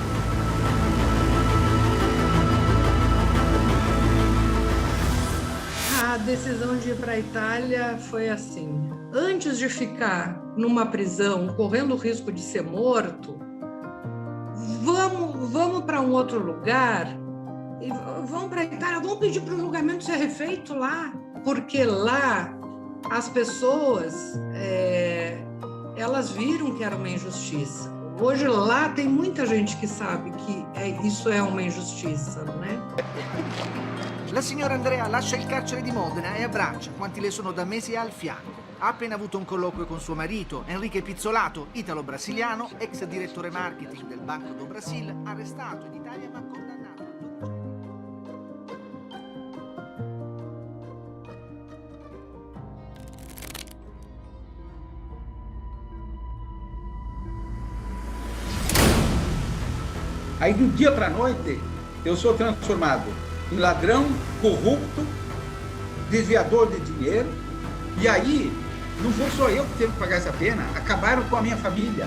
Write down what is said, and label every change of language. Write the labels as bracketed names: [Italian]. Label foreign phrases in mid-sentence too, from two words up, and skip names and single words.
[Portuguese] A decisão de ir para a Itália foi assim: antes de ficar numa prisão, correndo o risco de ser morto, vamos para um outro lugar, e vamos para a Itália, vamos pedir para o julgamento ser refeito lá, porque lá as pessoas, elas viram que era uma injustiça. Hoje lá tem muita gente que sabe que isso é uma injustiça, né? [Italian] La signora Andrea lascia il carcere di Modena e abbraccia quanti le sono da mesi al fianco. Ha appena avuto un colloquio con suo marito, Enrique Pizzolato, italo-brasiliano, ex direttore marketing del Banco do Brasil, arrestato in Italia ma condannato. [Portuguese] Aí do dia para a noite eu sou transformado em ladrão, corrupto, desviador de dinheiro, e aí não foi só eu que teve que pagar essa pena, acabaram com a minha família.